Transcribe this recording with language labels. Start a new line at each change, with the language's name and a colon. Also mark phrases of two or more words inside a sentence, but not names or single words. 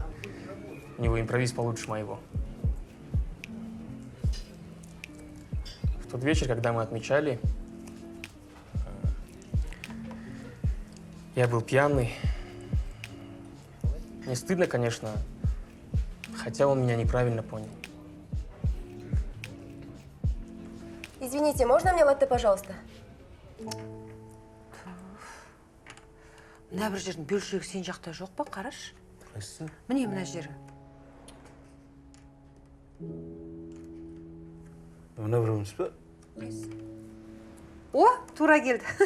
Russian: У него импровиз получше моего. В тот вечер, когда мы отмечали, я был пьяный. Не стыдно, конечно, хотя он меня неправильно понял. Извините, можно мне латте, пожалуйста?
Kazakh: Мына бір жердің бөлшегі сен жақта жоқ па, қарашы. Қайсы? Міне мына жері. Мына бір емес па? О, тура келді.